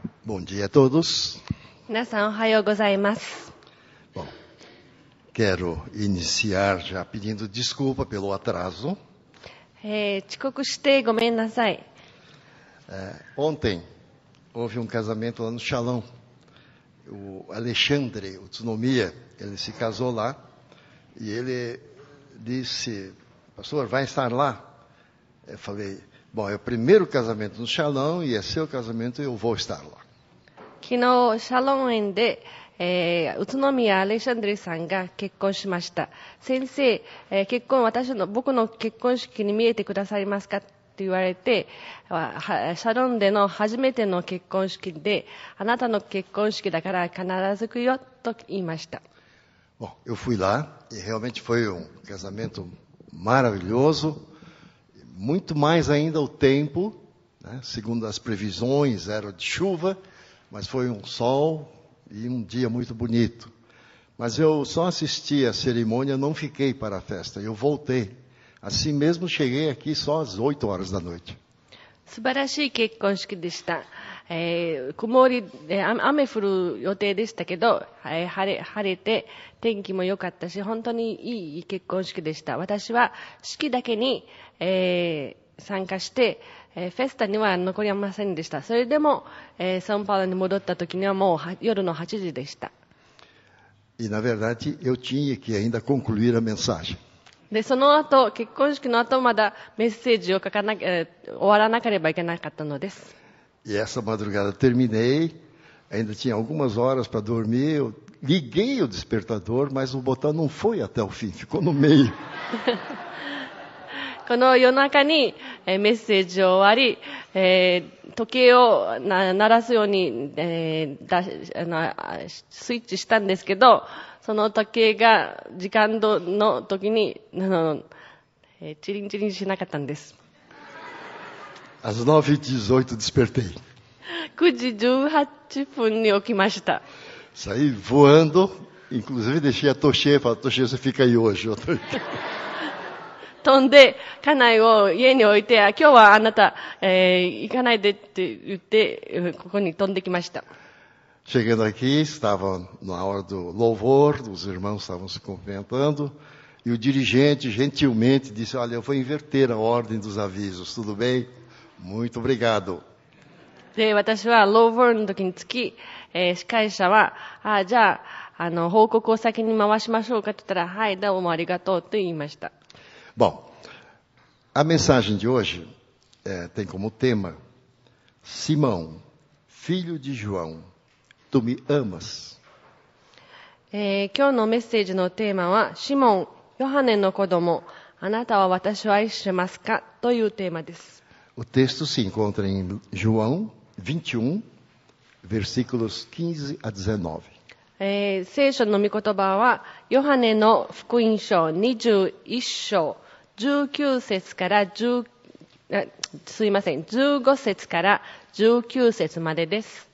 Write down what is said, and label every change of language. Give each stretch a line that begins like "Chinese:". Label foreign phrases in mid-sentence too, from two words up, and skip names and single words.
Portuguese: Bom dia a todos.
Japanese: 皆さんおはようございます。
Portuguese: Bom, quero iniciar já pedindo desculpa pelo atraso.
Japanese: 遅刻してごめんなさい。
Portuguese: Ontem houve um casamento lá no Shalom. O Alexandre, o Tsunomiya, ele se casou lá e ele disse, pastor, vai estar lá? Eu falei, bom, é o primeiro casamento no Shalom e é seu casamento e eu vou estar lá.
Japanese: 昨日シャロン園で、宇都宮アレシャンドリさんが結婚しました。先生、僕の結婚式に見えてくださいますかって言われて、シャロンでの初めての結婚式で、あなたの結婚式だから必ず来るよと言いました。
Portuguese: Bom, eu fui lá e realmente foi um casamento maravilhoso, muito mais ainda o tempo, né? Segundo as previsões era de chuva, mas foi um sol e um dia muito bonito. Mas eu só assisti a cerimônia, não fiquei para a festa, eu voltei. Assim mesmo cheguei aqui só às 8 horas da noite.
Japanese: 素晴らしい結婚式でした。曇り、雨降る予定でしたけど、晴れて天気も良かったし、本当にいい結婚式でした。私は式だけに、参加して、フェスタには残りませんでした。それでも、サンパウロに戻った時にはもう夜の8時でした。
Portuguese: E na verdade eu tinha que ainda concluir a mensagem.
Japanese: で、その後、結婚式の後まだメッセージを終わらなければいけなかったのです。
Portuguese: E essa madrugada terminei, ainda tinha algumas horas para dormir, eu liguei o despertador, mas o botão não foi até o fim, ficou no meio.
Japanese: この夜中にメッセージを終わり、時計を鳴らすように、スイッチしたんですけど、その時計が時間の時にチリンチリンしなかったんです。
Portuguese: Às 9h18 despertei.
Japanese: 9 時18分に起きました。
Portuguese: Saí voando, inclusive deixei a Toshê, falei, Toshê, você fica aí hoje.
Japanese: 飛んで、家内を家に置いて、今日はあなた、行かないでって言って、ここに飛んできました。
Portuguese: Chegando aqui, estava na hora do louvor, os irmãos estavam se cumprimentando, e o dirigente gentilmente disse, olha, eu vou inverter a ordem dos avisos, tudo bem? Muito obrigado.
Japanese: で、私はローボールの時につき、司会者は、じゃあ、報告を先に回しましょうかって言ったら、はい、どうもありがとうと言いました。
Portuguese: Bom, a mensagem de hoje tem como tema, Simão, filho de João, tu me amas?
Japanese: 今日のメッセージのテーマは、シモン、ヨハネの子供、あなたは私を愛してますかというテーマです。
Portuguese: O texto se encontra em João 21, versículos 15 a 19.
Japanese: 聖書の御言葉は、ヨハネの福音書21章、19節から15節から19節までです。